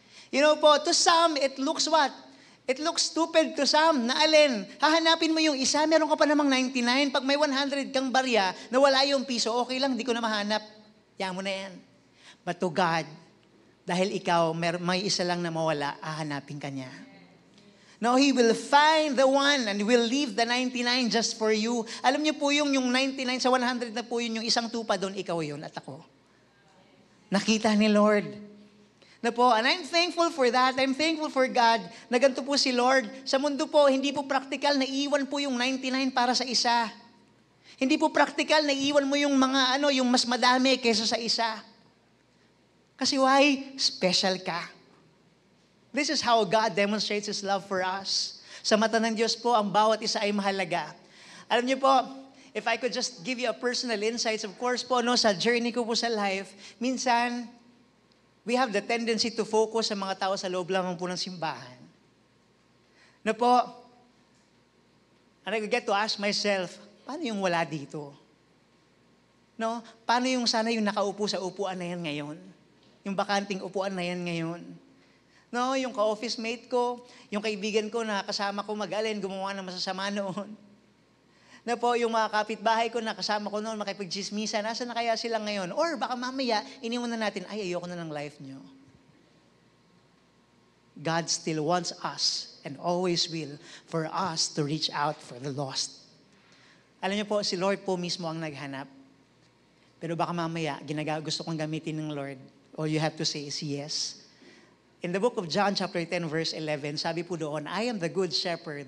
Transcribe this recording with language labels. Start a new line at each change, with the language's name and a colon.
English: Po, to some, it looks what? It looks stupid to some
Filipino: na hahanapin mo yung isa, meron ka pa namang
English: 99.
Filipino: Pag may 100 kang barya na wala yung piso, okay lang, di ko na mahanap. Yan mo na yan. But to God, dahil ikaw, may isa lang na mawala, hahanapin ka niya.
English: No, He will find the one and will leave the 99 just for you.
Filipino: Alam niyo po yung 99 sa 100 na po yung isang tupa doon, ikaw yun at ako. Nakita ni Lord.
English: Na po, and I'm thankful for that. I'm thankful for God
Filipino: na ganito po si Lord. Sa mundo po, hindi po practical na iwan po yung 99 para sa isa. Hindi po practical na iwan mo yung mga yung mas madami kaysa sa isa. Kasi why? Special ka.
English: This is how God demonstrates His love for us.
Filipino: Sa mata ng Diyos po, ang bawat isa ay mahalaga. Alam niyo po,
English: if I could just give you a personal insights,
Filipino: of course po, sa journey ko po sa life, minsan,
English: we have the tendency to focus
Filipino: sa mga tao sa loob lamang po ng simbahan. Na po,
English: and I get to ask myself,
Filipino: paano yung wala dito? Paano yung sana yung nakaupo sa upuan na yan ngayon? Yung bakanting upuan na yan ngayon? Yung ka-office mate ko, yung kaibigan ko na kasama ko gumawa ng masasama noon. Na po, yung mga kapitbahay ko na kasama ko noon, makipagchismisa, nasa na kaya sila ngayon? Or baka mamaya, iniwan na natin, ayoko na ng life nyo.
English: God still wants us and always will for us to reach out for the lost.
Filipino: Alam niyo po, si Lord po mismo ang naghanap. Pero baka mamaya, gusto kong gamitin ng Lord.
English: All you have to say is yes. In the book of John chapter 10 verse 11,
Filipino: sabi po doon,
English: I am the good shepherd.